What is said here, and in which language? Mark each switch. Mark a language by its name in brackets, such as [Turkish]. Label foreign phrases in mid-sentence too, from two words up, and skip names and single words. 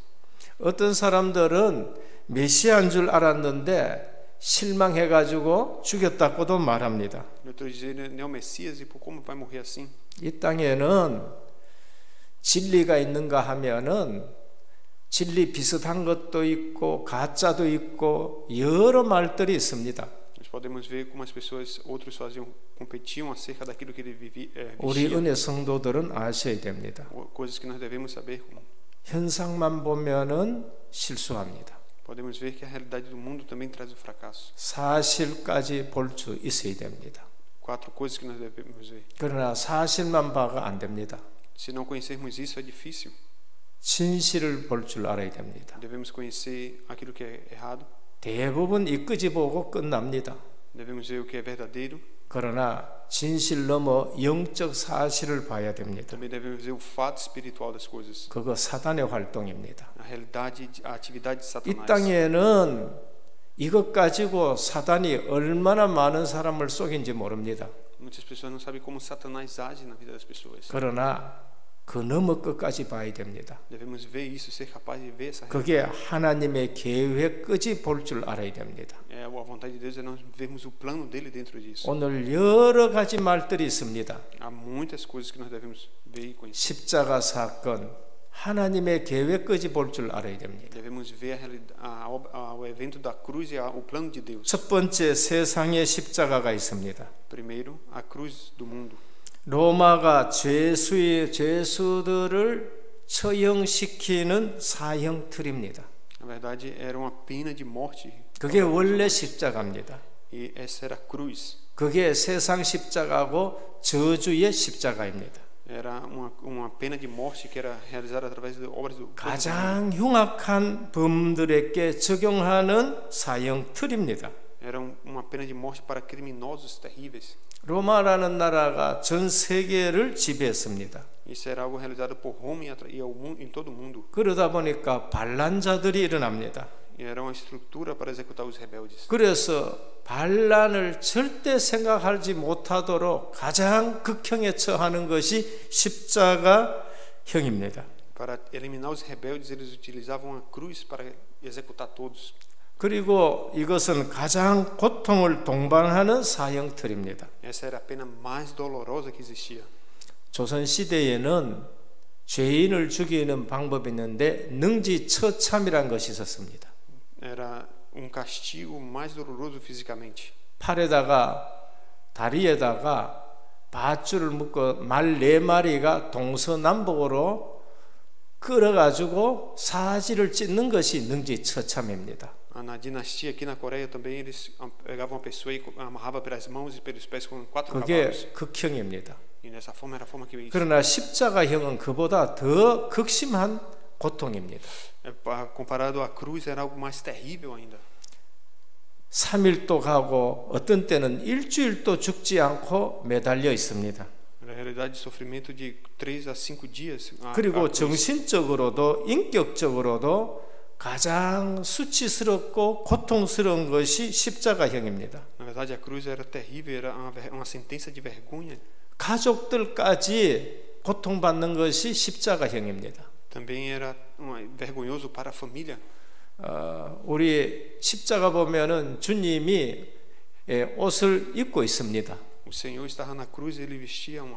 [Korean] 어떤 사람들은 메시아인 줄 알았는데 실망해가지고 죽였다고도 말합니다. [Portuguese] E outros diziam: ele é o Messias, e por como vai morrer assim? [Korean] 이 땅에는 진리가 있는가 하면은 진리 비슷한 것도 있고 가짜도 있고 여러 말들이 있습니다. [Portuguese] Nós podemos ver como as pessoas, outros competiam acerca daquilo que ele [Korean] 우리 [Portuguese] vestia. [Korean] 은혜 성도들은 아셔야 됩니다. [Portuguese] Coisas que nós devemos saber. [Korean] 현상만 보면은 실수합니다. [Portuguese] Podemos ver que a realidade do mundo também traz o fracasso. [Korean] 사실까지 볼 수 있어야 됩니다. [Portuguese] 4 coisas que nós devemos ver. [Korean] 그러나 사실만 봐가 안 됩니다. [Portuguese] Se não conhecermos isso, é difícil. [Korean] 진실을 볼 줄 알아야 됩니다. [Portuguese] Devemos conhecer aquilo que é errado. [Korean] 대부분 이 끄집어오고 끝납니다. [Portuguese] Devemos ver o que é verdadeiro. [Korean] 그러나 진실 넘어 영적 사실을 봐야 됩니다. [Portuguese] Também devemos ver o fato espiritual das coisas. [Korean] 그거 사단의 활동입니다. [Portuguese] A realidade, a atividade de [Korean] 이 [Portuguese] Satanás. [Korean] 땅에는 이것 가지고 사단이 얼마나 많은 사람을 속인지 모릅니다. [Portuguese] Muitas pessoas não sabem como Satanás age na vida das pessoas. [Korean] 그러나 그 너머 끝까지 봐야 됩니다. [Portuguese] Devemos ver isso, ser capaz de ver essa realidade. [Korean] 그게 하나님의 계획 끝이 볼 줄 알아야 됩니다. [Portuguese] A vontade de Deus é nós vermos o plano dele dentro disso. [Korean] 오늘 여러 가지 말들이 있습니다. [Portuguese] Há muitas coisas que nós devemos ver e conhecer. [Korean] 십자가 사건, 하나님의 계획 끝이 볼 줄 알아야 됩니다. [Portuguese] Devemos ver o evento da cruz e o plano de Deus. [Korean] 첫 번째 세상에 십자가가 있습니다. [Portuguese] Primeiro, a cruz do mundo. [Korean] 로마가 죄수들을 처형시키는 사형 틀입니다. [Portuguese] Na verdade, era uma pena de morte. [Korean] 그게 원래 십자가입니다. [Portuguese] E essa era a cruz. [Korean] 그게 세상 십자가고 저주의 십자가입니다. [Portuguese] Era uma pena de morte que era realizada através de obras do [Korean] 가장 흉악한 범들에게 적용하는 사형 틀입니다. [Portuguese] Era uma pena de morte para criminosos terríveis. [Korean] 로마라는 나라가 전 세계를 지배했습니다. [Portuguese] Isso era algo realizado por Roma e em todo o mundo. [Korean] 그러다 보니까 반란자들이 일어납니다. [Portuguese] E era uma estrutura para executar os rebeldes. [Korean] 그래서 반란을 절대 생각하지 못하도록 가장 극형에 처하는 것이 십자가형입니다. [Portuguese] Para eliminar os rebeldes, eles utilizavam a cruz para executar todos. [Korean] 그리고 이것은 가장 고통을 동반하는 사형틀입니다. [Portuguese] Essa era a pena mais dolorosa que existia. [Korean] 조선 시대에는 죄인을 죽이는 방법이 있는데 능지처참이라는 것이 있었습니다. [Portuguese] Era castigo mais doloroso fisicamente. [Korean] 팔에다가 다리에다가 밧줄을 묶어 말 4마리가 동서남북으로 끌어가지고 사지를 찢는 것이 능지처참입니다. [Portuguese] Na dinastia aqui na Coreia também eles pegavam uma pessoa e amarrava pelas mãos e pelos pés com 4 [Korean] 그게 [Portuguese] cavalos. [Korean] 극형입니다. [Portuguese] E nessa forma era a forma que isso. [Korean] 그러나 십자가형은 그보다 더 극심한 고통입니다. [Portuguese] Comparado à cruz era algo mais terrível ainda. [Korean] 3일도 가고 어떤 때는 일주일도 죽지 않고 매달려 있습니다. [Portuguese] Na realidade, sofrimento de 3 a 5 dias. [Korean] 그리고 정신적으로도 인격적으로도 가장 수치스럽고 고통스러운 것이 십자가형입니다. [Portuguese] Na verdade, a cruz era terrível, era uma sentença de vergonha. [Korean] 가족들까지 고통받는 것이 십자가형입니다. [Portuguese] Também era vergonhoso para a família. [Korean] 우리 십자가 보면은 주님이 옷을 입고 있습니다. [Portuguese] O Senhor estava na cruz, ele vestia uma